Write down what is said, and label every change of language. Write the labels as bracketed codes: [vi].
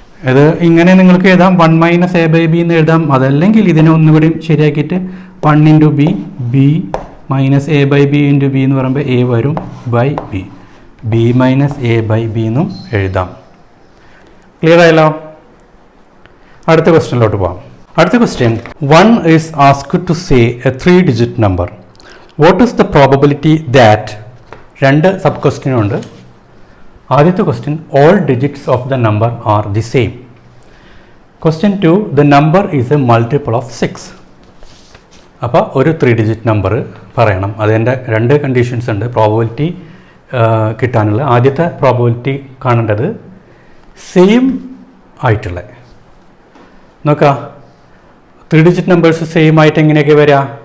[ml] ഇത് ഇങ്ങനെ നിങ്ങൾക്ക് എഴുതാം, 1 മൈനസ് A/B എന്ന് എഴുതാം. അതല്ലെങ്കിൽ ഇതിനെ ഒന്നുകൂടി ശരിയാക്കിയിട്ട് 1 into B minus A/B into B എന്ന് പറയുമ്പോൾ A വരും ബൈ B മൈനസ് A/B എന്നും എഴുതാം. ക്ലിയർ ആയല്ലോ? അടുത്ത ക്വസ്റ്റ്യനിലോട്ട് പോകാം. അടുത്ത question, [en] 1 is asked to say a 3-digit number. What is the probability that? [ml] 2 sub question ഉണ്ട്. ആദ്യത്തെ question, [en] all digits of the number are the same. Question 2, the number is a multiple of 6. [ml] അപ്പോൾ ഒരു 3-digit number പറയണം. അതിൻ്റെ 2 conditions ഉണ്ട് probability കിട്ടാനുള്ള. ആദ്യത്തെ probability കാണേണ്ടത് സെയിം ആയിട്ടുള്ള. നോക്കാം, 3-digit നമ്പേഴ്സ് സെയിം ആയിട്ട് എങ്ങനെയൊക്കെ വരിക?